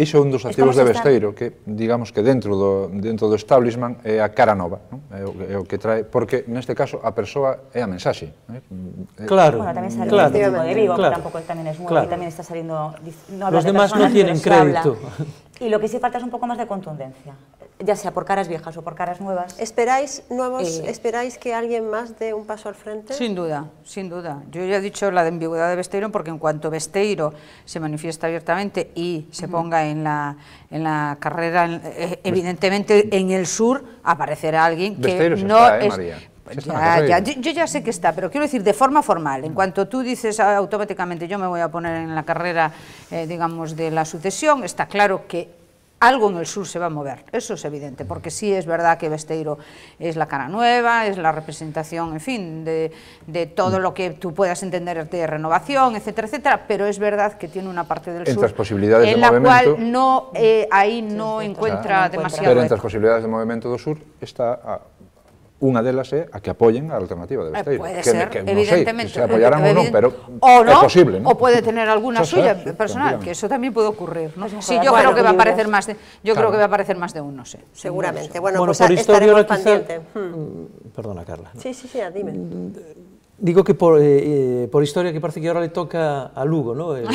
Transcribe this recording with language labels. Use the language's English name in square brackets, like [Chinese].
[Galician] Iso é un dos activos de Besteiro, que digamos que dentro do establishment é a cara nova, é o que trae, porque neste caso a persoa é a mensaxe. [Spanish] Claro, bueno, tamén sale de Vigo, que [Galician] tampouco tamén [Spanish] es nuevo, y tamén está saliendo... Los demás no tienen crédito. Y lo que sí falta es un poco más de contundencia, ya sea por caras viejas o por caras nuevas. ¿Esperáis que alguien más dé un paso al frente? Sin duda, sin duda. Yo ya he dicho la de ambigüedad de Besteiro, porque en cuanto Besteiro se manifiesta abiertamente y se ponga en la carrera, evidentemente en el sur aparecerá alguien que Besteiro no está, es... María. Yo ya sé que está, pero quiero decir, de forma formal, en cuanto tú dices automáticamente yo me voy a poner en la carrera, digamos, de la sucesión, está claro que algo en el sur se va a mover, eso es evidente, porque sí es verdad que Besteiro es la cara nueva, es la representación, en fin, de todo lo que tú puedas entender de renovación, etcétera, etcétera, pero es verdad que tiene una parte del sur en la cual no, ahí no encuentra demasiado eco. [Galician] Pero entre as posibilidades de movimento do sur está unha delas é a que apoyen a alternativa de Besteiro. [Spanish] Puede ser, evidentemente. [Galician] Se apoyarán ou non, pero é posible, ¿no? [Spanish] O puede tener alguna suya personal, que eso también puede ocurrir, ¿no? Sí, yo creo que va a aparecer más de uno, sí. Seguramente. Bueno, pues estaremos pendientes. Perdona, Carla. Sí, dime. Digo que por historia que parece que ahora le toca a Lugo, ¿no?